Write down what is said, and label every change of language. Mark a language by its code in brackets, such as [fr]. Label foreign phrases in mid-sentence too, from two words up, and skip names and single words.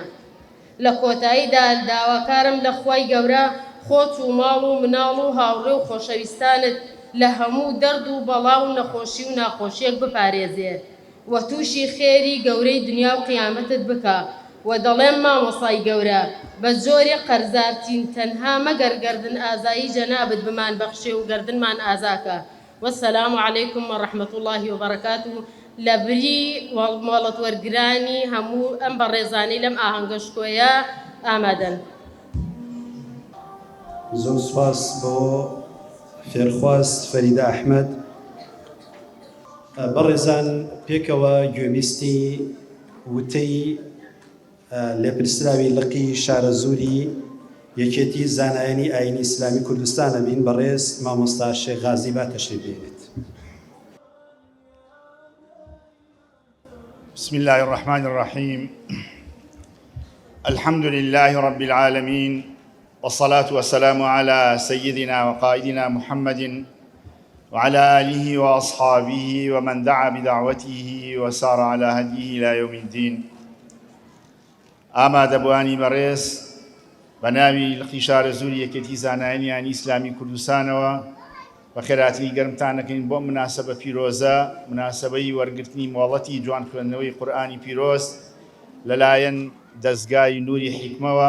[ckb] لە کۆتاییدا داواکارم لە خوای گەورە خۆت و ماڵ و مناڵ و هاوڕێ و خۆشەویستانت لە هەموو دەرد و بەڵاو و نەخۆشی و ناخۆشیەک بپارێزێ و تووشی خێری گەورەی دنیا و قیامەتت بکە. و دەڵێم مامۆسای گەورە بە جۆرێ قەرزارتین تەنها مەگەر گەردن ئازایی جەنابت بمان بەخشێ و گەردنمان ئازاکە. [ar] والسلام عليكم ورحمة الله وبركاته. [ckb] لبری مۆڵەت وەرگرانی هەموو ئەم بەڕێزانی لەم ئاهەنگەشکۆیە ئامادەن. زۆر سپاس بۆ فێرخواز فەریدە ئەحمەد. بەڕێزان پێکەوە گوێویستی وتەی لێپرسراوی لقی شارە زووری یەکێتی زانایانی ئاینی ئیسلامی کوردستانە بین بەڕێز مامۆستا شێخ غازی با تەشریف بێنێت. [ar] بسم الله الرحمن الرحيم. الحمد لله رب العالمين والصلاة والسلام على سيدنا وقائدنا محمد وعلى آله وأصحابه ومن دعا بدعوته وسار على هديه إلى يوم الدين. [ckb] ئامادە بوانی بەڕێز بە ناوی لقی شارە زووری یەکێتی زانایانی ئیسلامی کوردستانەوە بە خێراتنی گەرمتان دەکەین بۆ مناسبە پیرۆزە، مناسبەی وەرگرتنی مۆڵەتی جوان خوێندنەوەی قورئانی پیرۆز لەلایەن دەستگای نووری حیکمەوە.